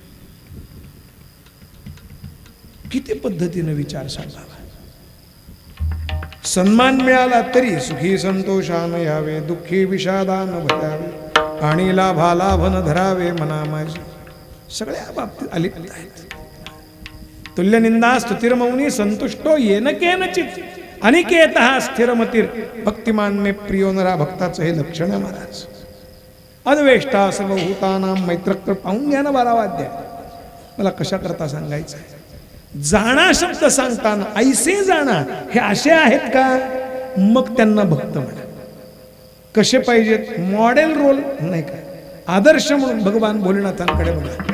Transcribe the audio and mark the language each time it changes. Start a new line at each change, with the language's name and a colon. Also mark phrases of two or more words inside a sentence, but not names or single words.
Marathi: किती पद्धतीने विचार सांगावा. सन्मान मिळाला तरी सुखी संतोषान यावे, दुःखी विषादान भयावे, आणि लाभा लाभ न धरावे मना माझी. सगळ्या बाबतीत अलिप्त आहेत.
Sanskrit: तुल्य निंदा स्तुतिर्मौनी संतुष्टो येन केनचित, अनिकेतः स्थिरमतीर. भक्तिमान मे प्रियो नरा.
Marathi: भक्ताचं हे लक्षण आहे महाराज.
Sanskrit: अद्वेष्टा सर्वभूतानां मैत्रक्र.
Marathi: पाहून घ्या ना 12 वाद्य. मला कशा करता सांगायचं आहे? जाणा शब्द सांगताना ऐसे जाणा हे असे आहेत का, मग त्यांना भक्त म्हणा. कसे पाहिजेत?
English: model role
Marathi: नाही का, आदर्श म्हणून भगवान भोलेनाथांकडे बघा.